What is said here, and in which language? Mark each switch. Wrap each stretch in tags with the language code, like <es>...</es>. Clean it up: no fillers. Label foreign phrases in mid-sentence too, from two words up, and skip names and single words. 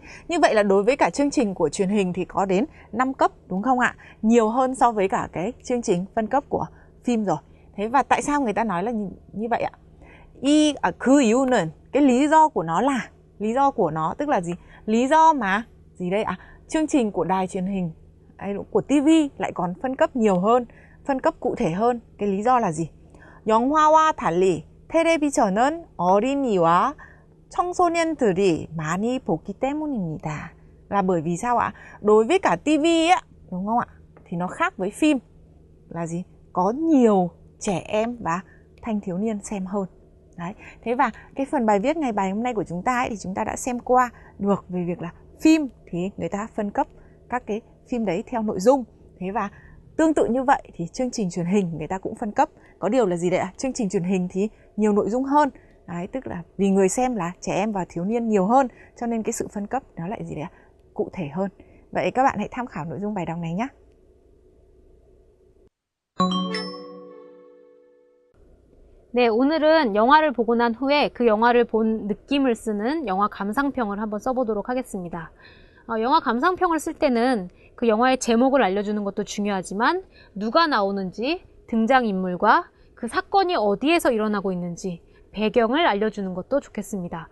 <vi>Như vậy là đối với cả chương trình của truyền hình thì có đến 5 cấp đúng không ạ? Nhiều hơn so với cả cái chương trình phân cấp của phim rồi. Thế và tại sao người ta nói là như vậy ạ?</vi> <ko>그 이유는,</ko> <vi>cái lý do của nó là, lý do của nó tức là gì? Lý do mà gì đây ạ? Chương trình của đài truyền hình của TV lại còn phân cấp nhiều hơn, phân cấp cụ thể hơn. Cái lý do là gì?</vi> <ko>영화와 달리 텔레비전은 어린이와 청소년들이 많이 보기 때문입니다.</ko> <vi>Là bởi vì sao ạ? Đối với cả TV á, đúng không ạ? Thì nó khác với phim là gì? Có nhiều trẻ em và thanh thiếu niên xem hơn. Đấy. Thế và cái phần bài viết ngày bài hôm nay của chúng ta ấy, thì chúng ta đã xem qua được về việc là phim thì người ta phân cấp các cái phim đấy theo nội dung. Thế và tương tự như vậy thì chương trình truyền hình người ta cũng phân cấp. Có điều là gì đấy ạ? Chương trình truyền hình thì nhiều nội dung hơn. Đấy, tức là vì người xem là trẻ em và thiếu niên nhiều hơn, cho nên cái sự phân cấp nó lại gì đấy ạ? Cụ thể hơn. Vậy các bạn hãy tham khảo nội dung bài đọc này nhé.</vi> <ko>네, 오늘은 영화를 보고 난 후에 그 영화를 본 느낌을 쓰는 영화 감상평을 한번 써보도록 하겠습니다. 영화 감상평을 쓸 때는 그 영화의 제목을 알려주는 것도 중요하지만 누가 나오는지, 등장인물과 그 사건이 어디에서 일어나고 있는지 배경을 알려주는 것도 좋겠습니다.</ko>